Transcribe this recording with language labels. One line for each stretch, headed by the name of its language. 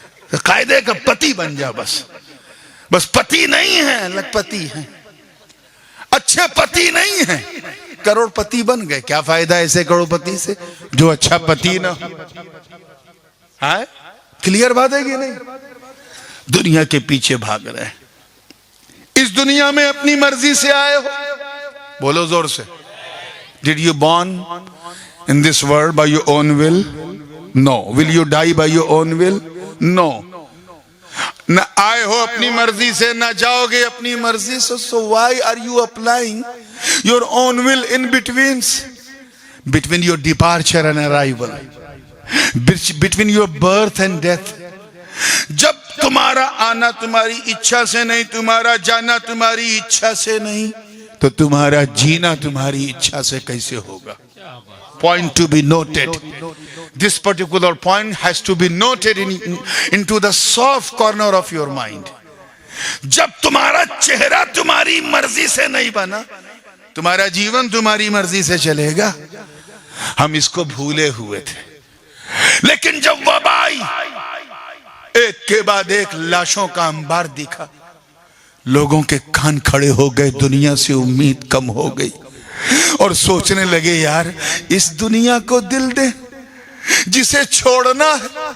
Hindi: तो कायदे का पति बन जा बस। बस पति नहीं है, लखपति है, अच्छे पति नहीं है, करोड़पति बन गए। क्या फायदा ऐसे करोड़पति से जो अच्छा पति ना हो? है क्लियर बात है कि नहीं? दुनिया के पीछे भाग रहे हैं। इस दुनिया में अपनी मर्जी से आए हो? बोलो जोर से।
English: Did you born in this world by your own will? No. Will you die by your own will? No.
Hindi: न आए हो अपनी मर्जी से, न जाओगे अपनी मर्जी से।
English: So why are you applying your own will in between your departure and arrival, between your birth and death?
Hindi: जब तुम्हारा आना तुम्हारी इच्छा से नहीं, तुम्हारा जाना तुम्हारी इच्छा से नहीं, तो तुम्हारा जीना तुम्हारी इच्छा से कैसे होगा?
English: Point to be noted. This particular point has to be noted into the soft corner of your mind.
Hindi: जब तुम्हारा चेहरा तुम्हारी मर्जी से नहीं बना, तुम्हारा जीवन तुम्हारी मर्जी से चलेगा। हम इसको भूले हुए थे, लेकिन जब वबा आई, एक के बाद एक लाशों का अंबार दिखा, लोगों के कान खड़े हो गए, दुनिया से उम्मीद कम हो गई और सोचने लगे, यार इस दुनिया को दिल दे, जिसे छोड़ना है।